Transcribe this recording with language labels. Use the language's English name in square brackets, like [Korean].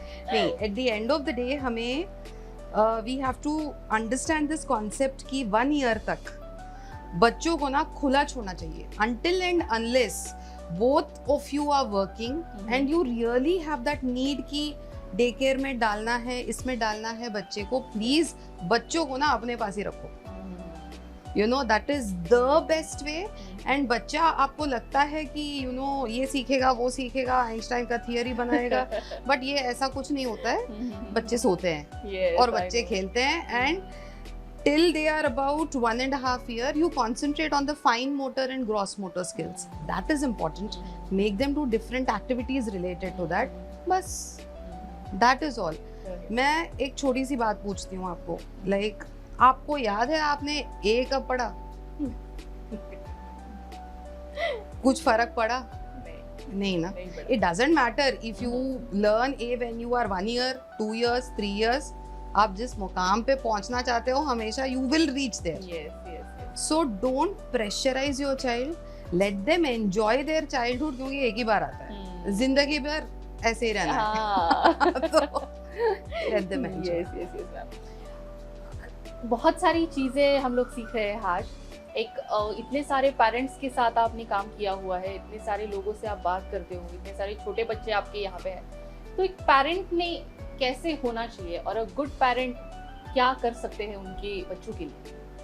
[English] नहीं, at the end of the day हमें we have to understand this concept कि 1 year [Hindi] तक बच्चों को ना खुला छोड़ना चाहिए, [English] until and unless both of you are working and you really have that need कि day care [Hindi] में डालना है, इसमें डालना है बच्चे को, [English] please [Hindi] बच्चों को ना अपने पास ही रखो, [English] You know, that is the best way. [Hindi] And बच्चा आपको लगता है कि यू नो ये सीखेगा वो सीखेगा, आइंस्टाइन का थियरी बनाएगा, बट ये ऐसा कुछ नहीं होता है। बच्चे सोते हैं और बच्चे खेलते हैं, [English] And till they are about 1.5 years, you concentrate on the fine motor and gross motor skills. That is important. Make them do different activities related to that. बस that is all. [Hindi] मैं एक छोटी सी बात पूछती हूँ आपको, like आपको याद है आपने A कब पढ़ा? कुछ फर्क पड़ा? नहीं ना. [English] It doesn't matter if you learn A when you are 1 year, 2 years, 3 years. [Hindi] आप जिस मुकाम पे पहुंचना चाहते हो हमेशा [English] you will reach there. Yes. So don't pressurize your child. Let them enjoy their childhood, [Hindi] क्योंकि एक ही बार आता है, जिंदगी भर ऐसे ही रहना है. [English] तो let them enjoy. Yes. [Hindi] बहुत सारी चीजें हम लोग सीख रहे हैं आज. एक इतने सारे पेरेंट्स के साथ आपने काम किया हुआ है, इतने सारे लोगों से आप बात करते हो, इतने सारे छोटे बच्चे आपके यहाँ पे हैं, तो एक पेरेंट ने कैसे होना चाहिए और अ गुड पेरेंट क्या कर सकते हैं उनके बच्चों के लिए?